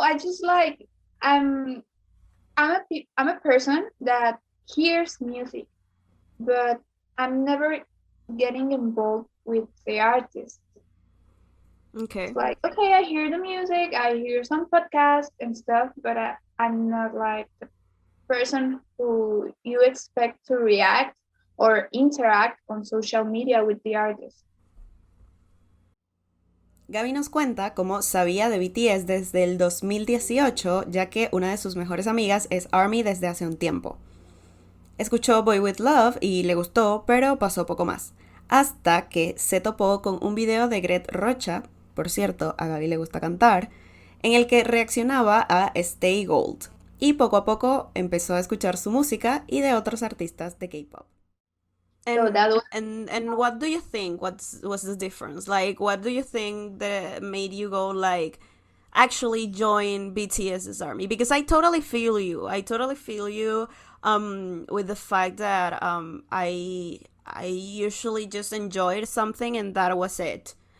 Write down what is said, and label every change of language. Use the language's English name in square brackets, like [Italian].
[English] I just like I'm a person that hears music, but I'm never getting involved with the artist. Okay. It's like, okay, I hear the music, I hear some podcasts and stuff, but I'm not like the person who you expect to react or interact on social media with the artist. [Spanish] Gaby nos cuenta cómo sabía de BTS desde el 2018, ya que una de sus mejores amigas es ARMY desde hace un tiempo. Escuchó Boy With Love y le gustó, pero pasó poco más. Hasta que se topó con un video de Gret Rocha, por cierto, a Gaby le gusta cantar, en el que reaccionaba a Stay Gold. Y poco a poco empezó a escuchar su música y de otros artistas de K-pop. [English] So that was And what do you think? Was the difference? Like, what do you think that made you go like, actually join BTS's army? Because I totally feel you. I totally feel you. With the fact that I usually just enjoyed something and that was it.